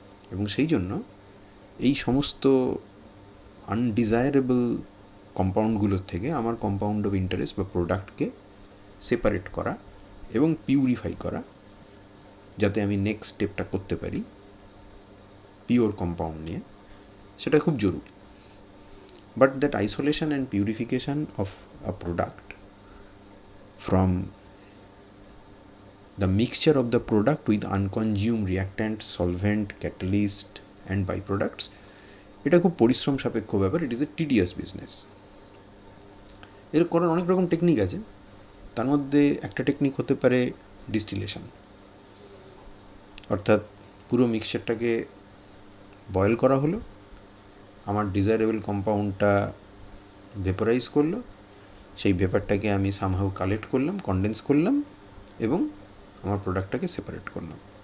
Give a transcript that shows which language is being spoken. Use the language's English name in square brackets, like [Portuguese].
[Bangla] এবং সেই জন্য এই সমস্ত আনডিজায়ারেবল কম্পাউন্ডগুলোর থেকে আমার কম্পাউন্ড অফ ইন্টারেস্ট বা প্রোডাক্টকে সেপারেট করা এবং পিউরিফাই করা, যাতে আমি নেক্সট স্টেপটা করতে পারি পিওর কম্পাউন্ড নিয়ে, সেটা খুব জরুরি। [English] But that isolation and purification of a product from the mixture of the product with unconsumed reactant, solvent, catalyst and byproducts, [Bangla] এটা খুব পরিশ্রম সাপেক্ষ ব্যাপার। [English] It is a tedious business. [Bangla] এর করার অনেক রকম টেকনিক আছে, তার মধ্যে একটা টেকনিক হতে পারে ডিস্টিলেশন, অর্থাৎ পুরো মিক্সচারটাকে বয়েল করা হলো, আমার ডিজায়ারেবল কম্পাউন্ডটা ভেপোরাইজ করলো, সেই ভেপারটাকে আমি সামহাউ কালেক্ট করলাম, কনডেন্স করলাম এবং আমার প্রোডাক্টটাকে সেপারেট করলাম।